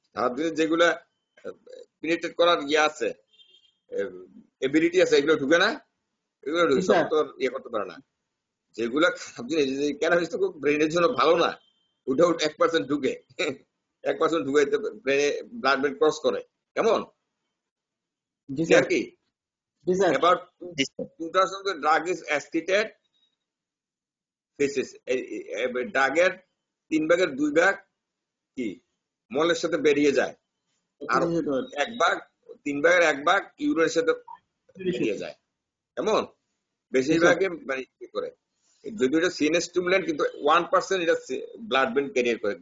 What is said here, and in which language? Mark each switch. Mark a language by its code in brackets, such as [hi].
[bn] খারাপ জিনিস যেগুলা পেনিট্রেট করার ইয়ে আছে, এবিলিটি আছে, এগুলো ঢুকে না, এগুলো সব তো ইয়ে করতে পারে না। যেগুলা খারাপ জিনিস, ক্যানাবিস তো ব্রেনের জন্য ভালো না, ওটাও 1% ঢুকে, 1% ঢুকে ব্রেনে ব্লাড ব্রেন ক্রস করে। কেমন আর কি? [en] About 2% of the drug is excreted feces. [bn] ড্রাগের 3 ভাগের 2 ভাগ কি মলের সাথে বেরিয়ে যায়, আর 1 ভাগ, 3 ভাগের 1 ভাগ ইউরিনের সাথে বেরিয়ে যায়। কেমন? বেশিরভাগই মানে কি করে, যদিও এটা সিএনএস স্টিমুলেন্ট, কিন্তু 1% এটা ব্লাড ব্রেন ক্যারিয়ার করে।